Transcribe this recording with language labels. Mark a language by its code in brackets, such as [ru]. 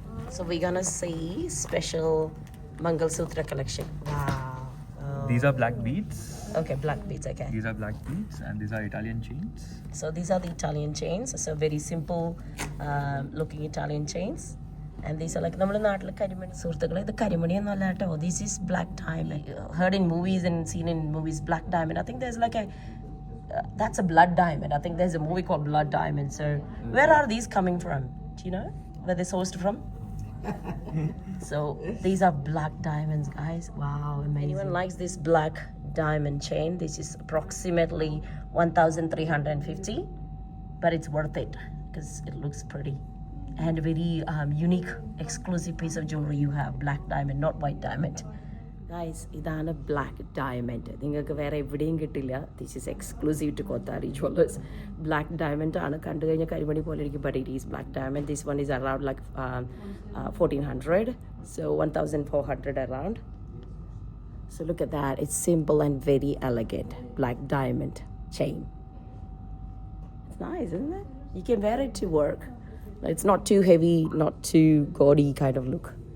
[en] So we're gonna see special Mangal Sutra collection. Wow. These are black beads. Okay, black beads. Okay. These are black beads, and these are Italian chains. So these are the Italian chains. So very simple looking Italian chains. And these are like [ml] നമ്മുടെ നാട്ടിലെ കരിമണി സുഹൃത്തുക്കളെ ഇത് കരിമണിയൊന്നും അല്ല കേട്ടോ. [en] This is black diamond. Heard in movies and seen in movies black diamond. I think there's like a that's a blood diamond. I think there's a movie called Blood Diamond. So where are these coming from? Do you know where they're sourced from? So these are black diamonds, guys. Wow, amazing. Anyone likes this black diamond chain? This is approximately 1,350, but it's worth it because it looks pretty and a very unique exclusive piece of jewelry you have. Black diamond, not white diamond. [ml] Guys, ഇതാണ് black diamond. നിങ്ങൾക്ക് വേറെ എവിടെയും കിട്ടില്ല. [en] This is exclusive to Kothari jewellers. Black diamond ആണ്. [ml] കണ്ടു കഴിഞ്ഞാൽ കരിമണി പോലെ ഇരിക്കും, [en] But it is black diamond. This one is around like 1,400, so 1,400 around. So look at that. It's simple and very elegant. Black diamond chain. It's nice, isn't it? You can wear it to work. It's not too heavy, not too gaudy kind of look.